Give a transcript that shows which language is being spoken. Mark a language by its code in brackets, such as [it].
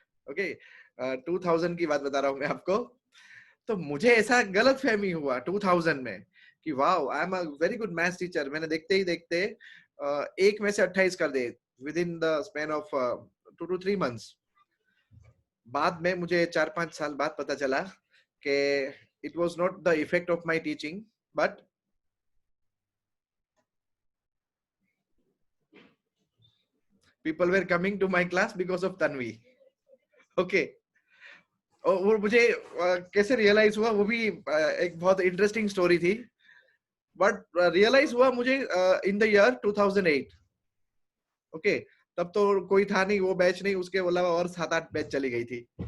[hi] Okay, 2000 की बात बता रहा हूं मैं आपको। तो मुझे ऐसा गलत फहमी हुआ 2000 में कि wow, [en] I am a very good maths teacher. [hi] मैंने देखते ही देखते 1 में से 28 कर दे [en] With in the span of 2 to 3 months। [hi] बाद में मुझे 4-5 साल बाद पता चला कि [en] it was not the effect of my teaching, but people were coming to my class because of Tanvi. [hi] Okay, और मुझे कैसे रियलाइज हुआ वो भी एक बहुत इंटरेस्टिंग स्टोरी थी। बट रियलाइज हुआ मुझे [en] In the year 2008। [hi] ओके, तब तो कोई था नहीं, वो बैच नहीं, उसके अलावा और 7-8 बैच चली गई थी।